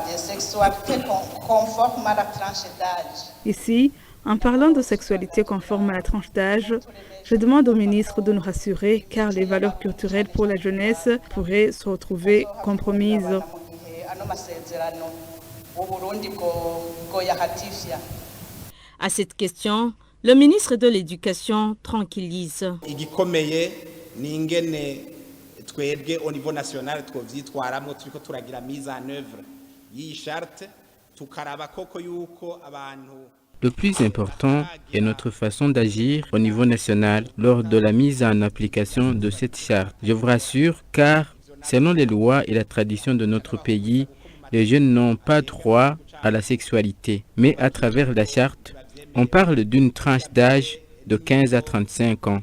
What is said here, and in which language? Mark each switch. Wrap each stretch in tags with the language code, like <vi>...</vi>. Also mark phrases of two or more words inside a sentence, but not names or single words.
<fr>Ici, en parlant de sexualité conforme à la tranche d'âge, je demande au ministre de nous rassurer car les valeurs culturelles pour la jeunesse pourraient se retrouver compromises. À cette question, le ministre de l'Éducation tranquillise.</fr> <rn>Twebwe</rn> <fr>au niveau national</fr> <rn>twovyitwaramwo turiko turagira</rn> <fr>mise en œuvre</fr> <rn>y'iyi charte tukaraba koko yuko abantu.</rn> <fr>Le plus important est notre façon d'agir au niveau national lors de la mise en application de cette charte. Je vous rassure car selon les lois et la tradition de notre pays, les jeunes n'ont pas droit à la sexualité. Mais à travers la charte, on parle d'une tranche d'âge de 15 à 35 ans.</fr>